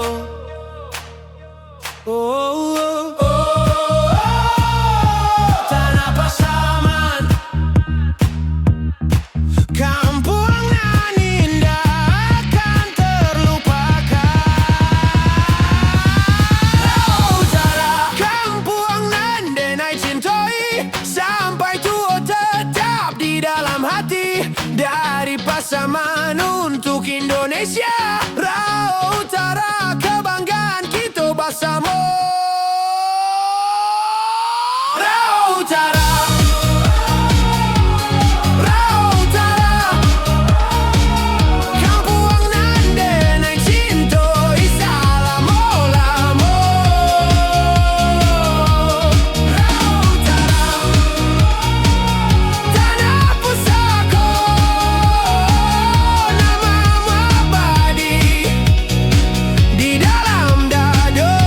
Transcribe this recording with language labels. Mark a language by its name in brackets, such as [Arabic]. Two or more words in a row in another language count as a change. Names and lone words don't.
[Indonesian] Tanah Pasaman, kampung nan indah akan terlupakan. [Minangkabau] Rao Utara kampung nan denai cintoi, sampai tua tetap di dalam hati. [Indonesian] Dari Pasaman untuk Indonesia, Rao Utara kebanggaan kita bersama. [Minangkabau] Rao Utara, Rao Utara, kampung nan denai cintoi selama-lama. [Indonesian] Rao Utara, tanah pusaka, namamu abadi di dalam dada.